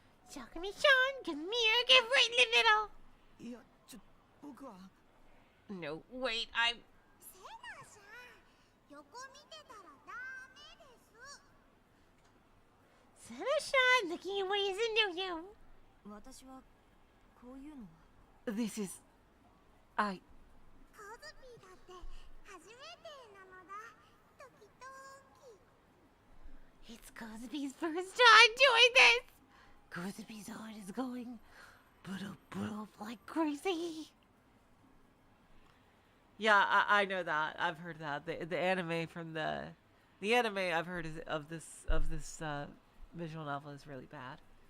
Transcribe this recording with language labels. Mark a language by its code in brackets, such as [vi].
[en] Takumi-chan, come here, get right in the middle. [ja] いや、僕は。 [en] No, wait, I'm... [ja] セナさん、横見てたらダメです。 [en] Senna-chan, looking at what isn't no-no. [ja] 私はこういうのは [en] This is... I... [ja] コズピーだって初めてなのだ。ドキドキ。 [en] It's Kozumi's first time doing this. Kozumi's heart is going boop like crazy. Yeah, I know that. I've heard that. The anime from the anime I've heard of this visual novel is really bad.